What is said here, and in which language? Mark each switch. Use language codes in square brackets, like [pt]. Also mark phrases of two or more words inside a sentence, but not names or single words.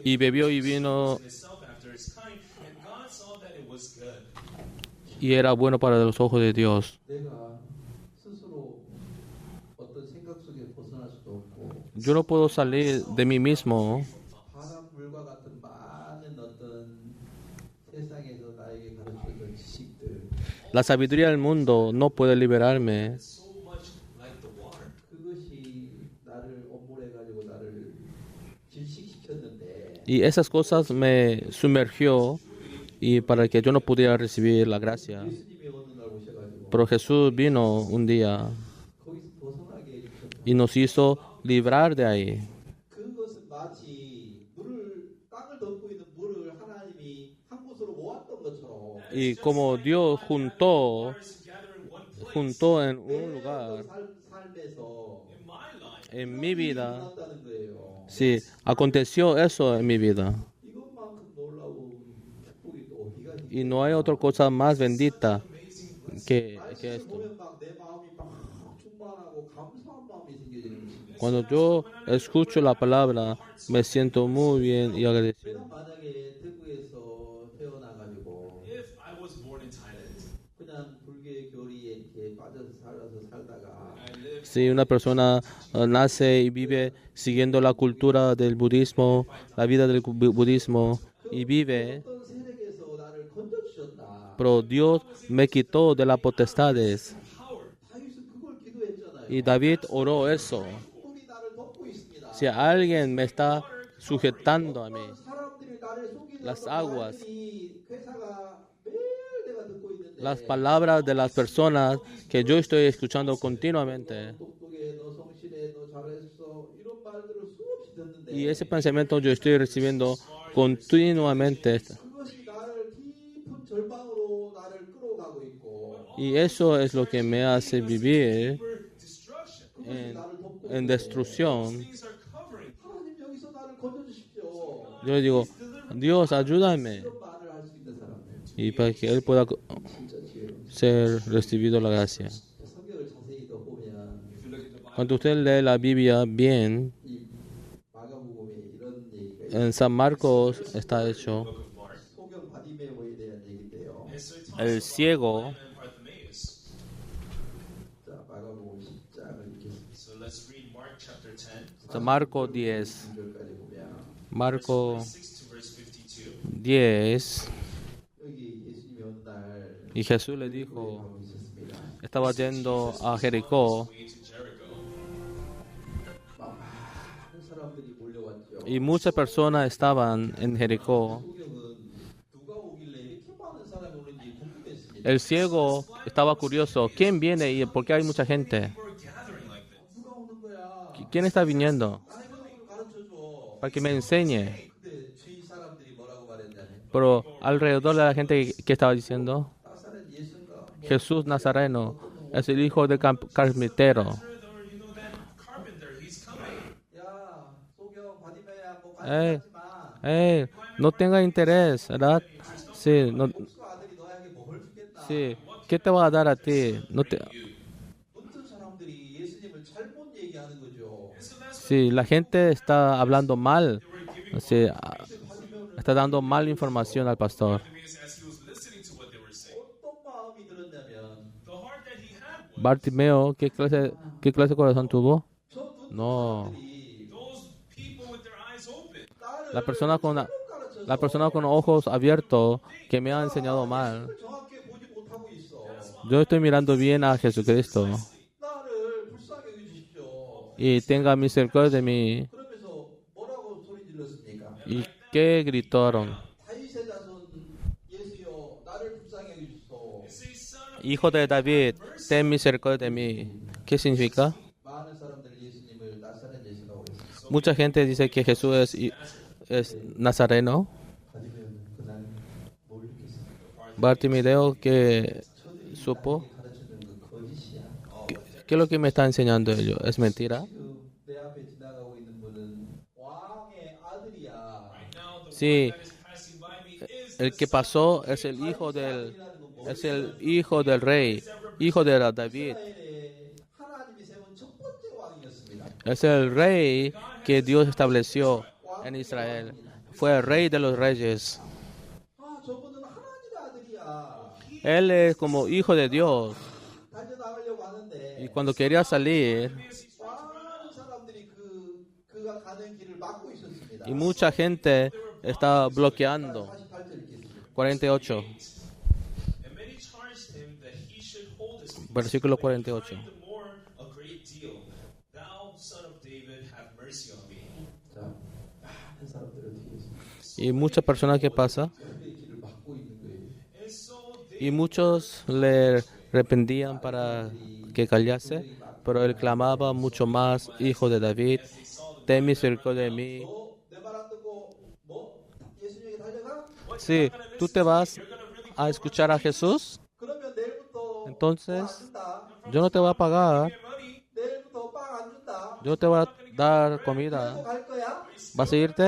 [es] Y bebió y [en] fruit [es] vino [en] in itself after its kind. And God saw that it was good. [es] y era bueno para los ojos de Dios. [ko] 내가 스스로 어떤 생각 속에 벗어날 수도 없고 [es] Yo no puedo salir de mí mismo. [ko] 바람 불과 같은 많은 어떤 세상에서 나에게 가르쳐준 지식들 [es] La sabiduría del mundo no puede liberarme. [en] So much like the water. [ko] 그것이 나를 엄물해가지고 나를 질식시켰는데 [es] Y esas cosas me sumergió y para que yo no pudiera recibir la gracia. [ko] 예수님이 어느 날 오셔가지고 [es] Pero Jesús vino un día [ko] 거기서 벗어나게 해주셨다. [es] y nos hizo librar de ahí. [ko] 그것은 마치 물을 땅을 덮고 있는 물을 하나님이 한 곳으로 모았던 것처럼 [es] Y como Dios juntó [en] Together in one place. [es] en [ko] 내 [es] un lugar, [ko] 삶에서 [en] In my life, [es] en mi vida, [ko] 일어났다는 거예요. [es] sí, aconteció eso en mi vida. [ko] 이것만큼 놀라운 축복이 또 어디가 [es] Y no hay otra cosa más bendita que [ko] 말씀을 [es] esto. [ko] 보면 막 내 마음이 막 충만하고 감사한 마음이 생겨지는 것입니다. [es] Cuando yo escucho la palabra, me siento muy bien y agradecido. [ko] 내가 만약에 대구에서 태어나가지고 [en] if I was born in Thailand, [ko] 그냥 불교의 교리에 이렇게 빠져서 살다가 [en] I lived [es] Si una persona nace y vive siguiendo la cultura del budismo, la vida del budismo, y vive, [ko] 어떤 세력에서 나를 건져주셨다. [es] pero Dios me quitó de las potestades. [en] power. [ko] 다윗은 그걸 기도했잖아요. [es] Y David oró eso. [ko] 물이 나를 덮고 있습니다. [es] Si alguien me está sujetando a mí, [ko] 사람들이 나를 속이는 [es] las [ko] 어떤 [es] aguas, [ko] 말들이 회사가 매일 내가 듣고 있는데 [es] las palabras de las personas que yo estoy escuchando continuamente, [ko] 똑똑해, 너 성실해, 너 잘했어 이런 말들을 수없이 듣는데 [es] y ese pensamiento yo estoy recibiendo continuamente. [ko] 그것이 나를 깊은 절망으로 나를 끌어가고 있고 [es] Y eso es lo que me hace vivir [en] Destruction. [ko] 그것이 나를 덮고 [es] en [ko] 있고 [es] destrucción. [en] Things are covering. [ko] 하나님 여기서 나를 건져주십시오 [es] Yo digo, Dios, ayúdame. [ko] 이런 말을 할 수 있는 사람들 [es] Y para que Él pueda [ko] 진짜 지혜로운 [es] ser recibido la gracia. [ko] 성경을 자세히 더 보면 [en] If you look at the Bible, [es] Cuando usted lee la Biblia bien, [ko] 이 마가복음에 이런 얘기가 있어요. [es] en San Marcos está hecho, [en] book of Mark. [ko] 소경 바디메오에 대한 얘기인데요. [en] And so it talks [es] el [en] about [es] ciego, [en] Simon and Bartimaeus. [ko] 자, 마가복음 10장을 읽겠습니다. [en] So let's read Mark chapter 10, [es] San Marco 10, [ko] 9절까지 보면 [es] Marco [en] 6 to verse 52. 10, [ko] 여기 예수님이 어느 날 [es] y Jesús le dijo, [ko] 하고 있었습니다. [es] estaba yendo a Jericó [en] Way to Jericho. [ko] 막 많은 사람들이 몰려왔죠. [es] y muchas personas estaban en Jericó. [ko] 소경은 누가 오길래 이렇게 많은 사람이 오는지 궁금했습니다. [es] El ciego estaba curioso, ¿quién viene y por qué hay mucha gente? [en] We're gathering like this. [ko] 누가 오는 거야? [es] ¿Quién está viniendo? [ko] 나에게 좀 가르쳐줘. [es] Para que me enseñe. [ko] 근데 주위 사람들이 뭐라고 말했냐면 [es] Pero alrededor de la gente, ¿qué estaba diciendo? [ko] 나사렛 예수인가? [es] Jesús Nazareno es el hijo del carpintero. [en] Or you know that carpenter, he's coming. [ko] 야, 소경 바디메야 뭐 Eh. 관심하지 마. [es] No tenga interés, ¿verdad? Sí, no, [ko] 복수 아들이 너에게 뭘 주겠다. [es] sí. ¿Qué te va a dar a ti? No te, [ko] 어떤 사람들이 예수님을 잘못 얘기하는 거죠. [es] sí, la gente está hablando mal, sí, está dando mal información al pastor. [en] Bartimaeus, as he was listening to what they were saying, [ko] 어떤 마음이 들었냐면 [en] the heart that he had was [es] Bartimeo, ¿qué clase de corazón tuvo? [ko] 저 눈 [es] No. [ko] 사람들이 [en] those people with their eyes open. [ko] 나를 [es] La persona con, [ko] 가르쳐서 [es] la persona con ojos abiertos que me ha enseñado mal. [ko] 예수님을 정확히 보지 못하고 있어. [es] Yo estoy mirando bien a Jesucristo [ko] 나를 불쌍히 여기주십시오. [es] y tenga misericordia de mí. [ko] 그러면서 뭐라고 소리 질렀습니까? [es] ¿Y qué gritaron? [ko] 다윗의 자손 예수여 나를 불쌍히 여기주소. [en] Say, son [es] Hijo de David, ten misericordia de mí. ¿Qué significa? [ko] 많은 사람들이 예수님을 나사렛 예수라고 했습니다. [es] Mucha gente dice que Jesús es nazareno. [ko] 바디메오는 그날 뭘 느꼈습니까? [es] Bartimeo que supo. [ko] 가르쳐주는 그 거짓이야. [es] ¿Qué es lo que me está enseñando ellos? ¿Es mentira? [ko] 지금 내 앞에 지나가고 있는 분은 왕의 아들이야. [es] Sí, el que pasó es el hijo del rey, hijo de David. [ko] 이스라엘에 하나님이 세운 첫 번째 왕이었습니다. [es] Es el rey que Dios estableció en Israel. Fue el rey de los reyes. [ko] 아, 저분은 하나님의 아들이야. [es] Él es como hijo de Dios. [ko] 달려나가려고 하는데 [es] Y cuando quería salir, [ko] 많은 사람들이 그가 가는 길을 막고 있었습니다. [es] y mucha gente estaba bloqueando. [ko] 48절 읽겠습니다. [es] 48, [en] And many charged him that he should hold his peace. [es] versículo 48. [en] Crying the more a great deal, Thou, son of David, have mercy on me. [ko] 자, 많은 사람들을 뒤에서 [es] Y muchas personas que pasan, [ko] 그의 길을 막고 있는 거예요. [en] And so [es] y muchos le arrepentían para que callase, pero él clamaba mucho más, hijo de David, ten misericordia de mí. [ko] 내 말 안 듣고 뭐 예수님에게 달려가? [es] Sí, tú te vas a escuchar a Jesús, [ko] 그러면 내일부터 [es] entonces [ko] 안 준다. [es] yo no te voy a pagar, [ko] 내일부터 빵 안 준다. [es] yo te voy a dar comida. [ko] 또 갈 거야? [es] ¿Vas a irte?